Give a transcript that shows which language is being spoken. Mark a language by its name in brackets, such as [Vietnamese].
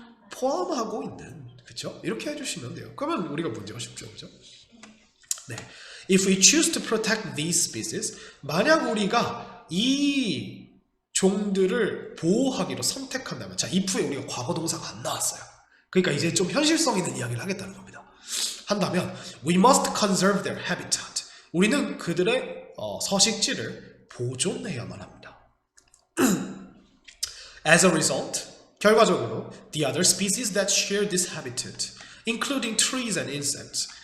[Korean] 포함하고 있는. 그쵸? 이렇게 해주시면 돼요. 그러면 우리가 문제가 쉽죠. 그죠? 네. [English] If we choose to protect these species, [Korean] 만약 우리가 이 종들을 보호하기로 선택한다면, 자, if에 우리가 과거 동사가 안 나왔어요. 그러니까 이제 좀 현실성 있는 이야기를 하겠다는 겁니다. 한다면 [English] we must conserve their habitat. [Korean] 우리는 그들의 서식지를 보존해야만 합니다. [English] As a result, [Korean] 결과적으로 [English] the other species that share this habitat, including trees and insects.